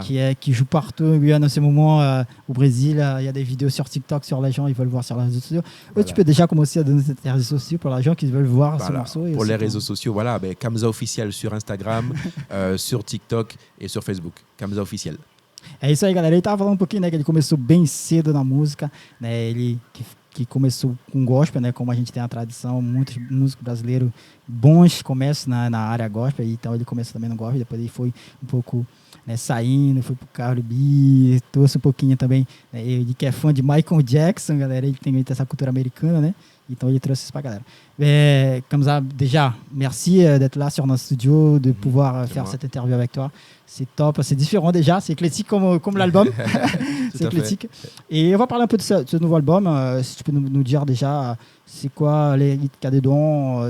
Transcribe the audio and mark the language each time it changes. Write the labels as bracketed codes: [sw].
[fr] qui joue partout en ce moment au Brésil. Il y a des vidéos sur TikTok sur les gens, ils veulent voir sur les réseaux sociaux. Voilà. Tu peux déjà commencer à donner tes réseaux sociaux pour les gens qui veulent voir ce morceau. Pour les réseaux sociaux, voilà, Kamza Officiel sur Instagram, sur TikTok et sur Facebook. Kamza Officiel. [pt] É isso aí, galera. Ele estava falando um pouquinho, né, que ele começou bem cedo na música, né? Ele que começou com gospel, né? Como a gente tem a tradição, muitos músicos brasileiros bons começam na área gospel, então ele começou também no gospel, depois ele foi um pouco, né, saindo, foi pro Carly B, trouxe um pouquinho também, né, ele que é fã de Michael Jackson, galera, ele tem essa cultura americana, né? Então ele trouxe isso pra galera. [fr] Comme ça, déjà, merci d'être là sur notre studio, de pouvoir faire cette interview avec toi. C'est top, c'est différent déjà, c'est éclectique comme l'album. C'est éclectique. Et on va parler un peu de ce nouveau album. Si tu peux nous dire déjà, c'est quoi les hits qu'il y a dedans.